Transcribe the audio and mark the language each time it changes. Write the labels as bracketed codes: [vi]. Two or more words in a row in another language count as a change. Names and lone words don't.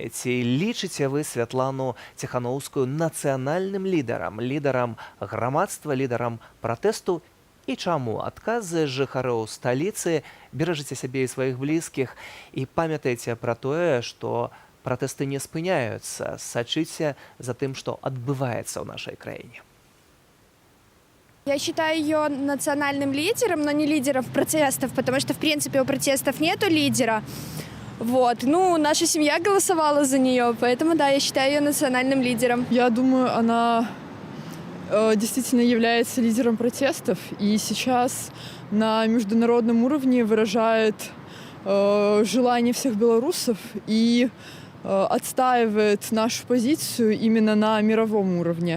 [be] Ці лічыце вы Святлану Ціхановскую нацыянальным лідарам, лідарам грамадства, лідарам пратэсту? І чаму? Адказы жыхароў сталіцы. Беражыце сябе і сваіх блізкіх і памятайце пра тое, што пратэсты не спыняюцца. Сачыце за тым, што адбываецца ў нашай краіне. [ru] Я считаю ее национальным лидером, но не лидером протестов, потому что, в принципе, у протестов нету лидера. Наша семья голосовала за нее, поэтому, да, я считаю ее национальным лидером. Я думаю, она действительно является лидером протестов и сейчас на международном уровне выражает желание всех белорусов и отстаивает нашу позицию именно на мировом уровне.